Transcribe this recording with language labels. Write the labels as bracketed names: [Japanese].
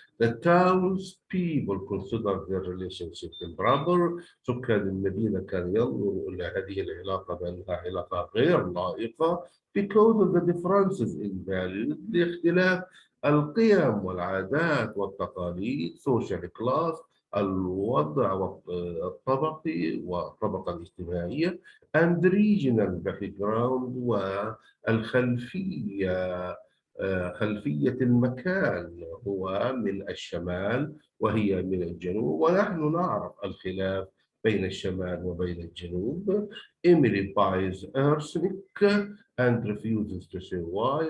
[English] The townspeople consider their relationship improper. [Arabic] سكان المدينة كانوا ينظروا إلى هذه العلاقة بأنها علاقة غير لائقة [English] because of the differences in values [Arabic] لاختلاف القيم والعادات والتقاليد [English] social class [Arabic] الوضع الطبقي والطبقة الاجتماعية [English] and regional background [Arabic] الخلفية خلفية المكان هو من الشمال وهي من الجنوب ونحن نعرف الخلاف بين الشمال وبين الجنوب. [English] Emily buys arsenic and refuses to say why.